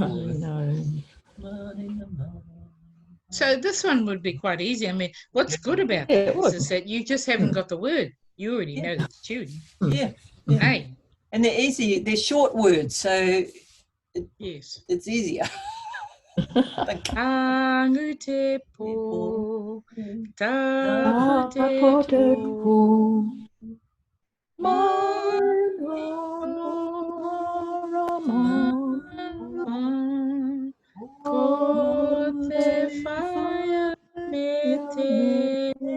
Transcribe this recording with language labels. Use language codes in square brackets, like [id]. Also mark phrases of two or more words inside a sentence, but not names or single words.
[en] So this one would be quite easy. I mean, what's good about this is that you just haven't got the word. You already know the tune. Yeah. Hey. And they're easy. They're short words, so yes, it's easier. [mi] Hangu te pō, tapu te pō, ko te whaia me te